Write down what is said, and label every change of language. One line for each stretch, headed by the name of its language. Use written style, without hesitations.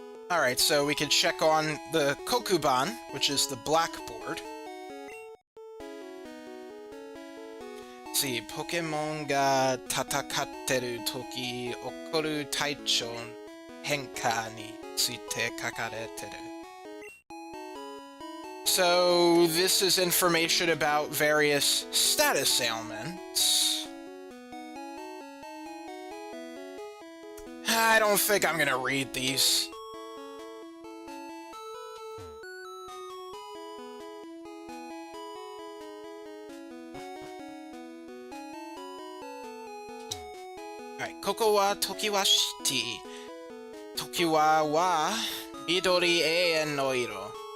English: Alright, so we can check on the Kokuban, which is the blackboard.
Japanese: Let's see, ポケモンが戦ってる時起こる体調の変化について書かれてる。
English: So, this is information about various status ailments. I don't think I'm gonna read these. Alright, ここはTokiwa City.
Japanese: Tokiwa は緑永遠の色。